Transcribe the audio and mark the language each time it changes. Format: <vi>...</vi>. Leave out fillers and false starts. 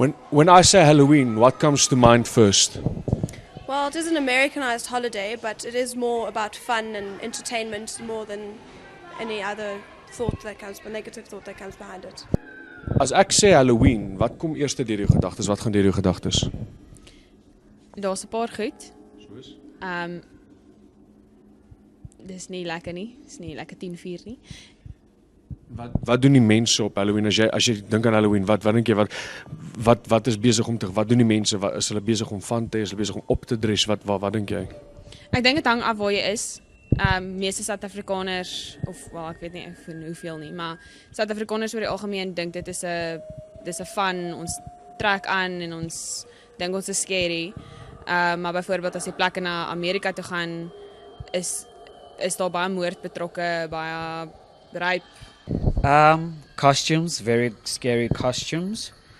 <en>When I say Halloween, what comes to mind first? Well, it is an Americanized holiday, but it is more about fun and entertainment more than any other negative thought that comes behind it.</en> <af>As ek sê Halloween, wat kom eers deur jou gedagtes? Wat gaan deur jou gedagtes? Daar's 'n paar goed. Soos? Dis nie lekker nie. Dis nie lekker 10:04 nie. Wat doen die mense op Halloween? As jy dink aan Halloween, wat dink jy wat is besig om te wat doen die mense? Is hulle besig om van te, is hulle besig om op te dress? Wat dink jy? Ek dink dit hang af waar jy is. Meeste Suid-Afrikaners of ek weet nie van hoeveel nie, maar Suid-Afrikaners oor die algemeen dink dit is 'n fun, ons trek aan en ons dink ons is scary. Maar byvoorbeeld as jy plekke na Amerika toe gaan, is daar baie moord betrokke, baie rape.</af> <en>Costumes, very scary costumes.</en>